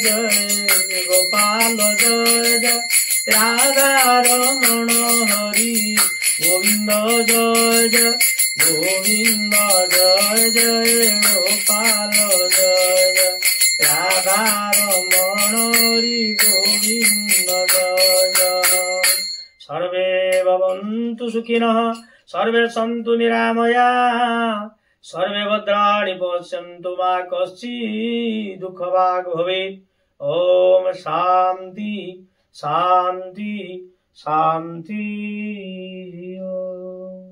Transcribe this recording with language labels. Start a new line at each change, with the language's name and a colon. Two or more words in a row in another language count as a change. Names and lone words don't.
Hindi: जय गोपाल जय जय राधारमण हरि गोविंद जय जय गोविंद जय जय गोपाल जय जय राधारमण हरि गोविंद जय जय
Sanskrit: सर्वे भवन्तु सुखिनः सर्वे सन्तु निरामयाः सर्वे भद्राणि पश्यन्तु मा कश्चित् दुःखभाग् भवेत्। ओम शान्ति शान्ति शांति।